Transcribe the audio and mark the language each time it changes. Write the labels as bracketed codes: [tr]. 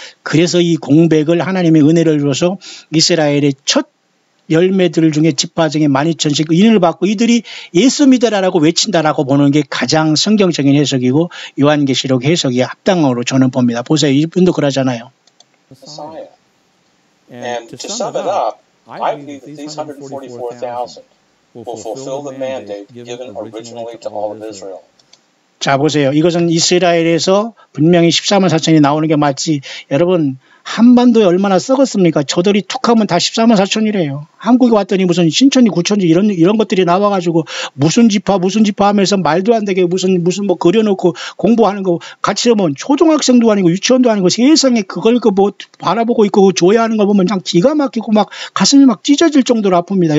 [ko] 그래서 이 공백을 하나님의 은혜를 줘서 이스라엘의 첫 열매들 중에 지파 중에 12,000씩 인을 받고 이들이 예수 믿으라라고 외친다라고 보는 게 가장 성경적인 해석이고 요한계시록 해석이 합당으로 저는 봅니다. 보세요. 이분도 그러잖아요. [en] And to sum it up, I believe that these 144,000 will fulfill the mandate given originally to all of Israel. [ko] 자, 보세요. 이것은 이스라엘에서 분명히 14만 4천이 나오는 게 맞지. 여러분, 한반도에 얼마나 썩었습니까? 저들이 툭 하면 다 14만 4천이래요. 한국에 왔더니 무슨 신천지, 구천지 이런 것들이 나와가지고 무슨 지파 하면서 말도 안 되게 무슨 뭐 그려놓고 공부하는 거 같이 하면 초등학생도 아니고 유치원도 아니고 세상에 그걸 뭐 바라보고 있고 조회하는 거 보면 그냥 기가 막히고 막 가슴이 막 찢어질 정도로 아픕니다.